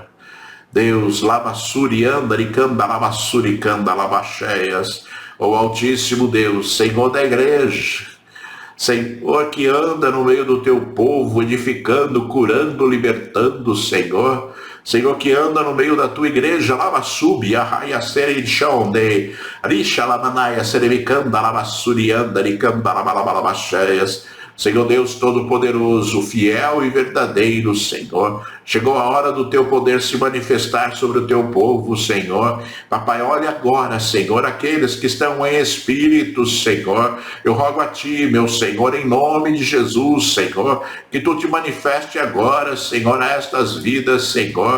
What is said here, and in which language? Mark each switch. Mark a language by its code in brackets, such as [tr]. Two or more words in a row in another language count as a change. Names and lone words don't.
[pt] Deus, Lamassuriandaricanda, Lamassuricanda, Labacheias, o Altíssimo Deus, Senhor da igreja, Senhor que anda no meio do teu povo, edificando, curando, libertando, Senhor. Senhor que anda no meio da tua igreja, Lamassubi, Arraia Serechonde, Risha Lamanaia Seremicanda, Lamassurianda, Ricanda, Lamalabacheias. Senhor Deus Todo-Poderoso, fiel e verdadeiro, Senhor. Chegou a hora do teu poder se manifestar sobre o teu povo, Senhor. Papai, olha agora, Senhor, aqueles que estão em espírito, Senhor. Eu rogo a ti, meu Senhor, em nome de Jesus, Senhor, que tu te manifeste agora, Senhor, a estas vidas, Senhor.